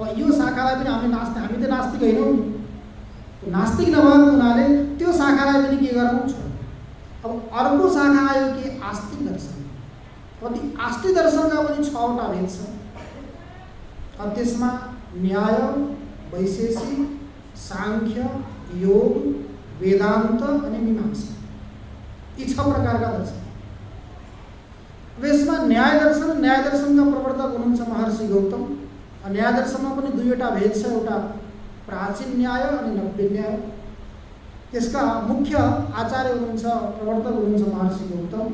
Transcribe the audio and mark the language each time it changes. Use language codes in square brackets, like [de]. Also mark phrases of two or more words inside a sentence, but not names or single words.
[ne] अब यो शाखालाई पनि हामी त नास्तिक होइनौँ नि। त्यो नास्तिक नभएको हुनाले त्यो शाखालाई पनि के गरौँ? छोडौँ। अब अर्को शाखा आयो कि आस्तिक दर्शन। अब ती आस्तिक दर्शनका पनि 6वटा भेद छन्। अब त्यसमा न्याय, वैशेषिक, सांख्य, योग, वेदांत अनि मीमांसा, यी 6 प्रकारका दर्शन। यसमा न्याय दर्शनका प्रवर्तक हुनुहुन्छ महर्षि गौतम। न्याय दर्शनमा पनि 2वटा भेद छ, एउटा प्राचीन न्याय अनि नव्य न्याय। त्यसका मुख्य आचार्य हुनुहुन्छ, प्रवर्तक हुनुहुन्छ महर्षि गौतम।